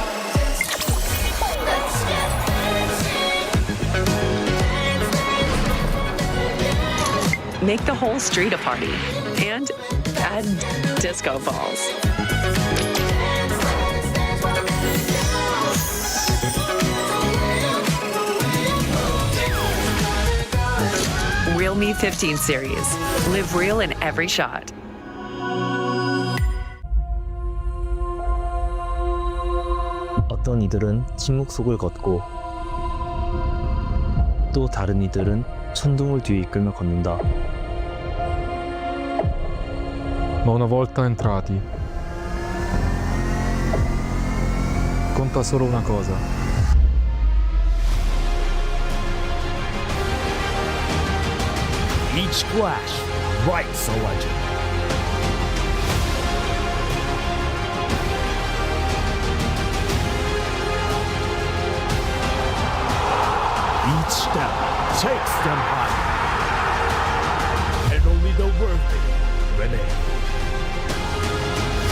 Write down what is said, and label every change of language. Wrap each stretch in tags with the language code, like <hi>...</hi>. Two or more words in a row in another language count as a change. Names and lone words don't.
<en>Make the whole street a party and add disco balls. Real Me 15 series. Live real in every shot.</en> <ko>어떤 이들은 침묵 속을 걷고 또 다른 이들은 천둥을 뒤에 이끌며 걷는다.</ko> <it>Ma una volta entrati, conta solo una cosa.</it> <en>Each splash writes a legend. Each step takes them higher, and only the worthy remain.</en>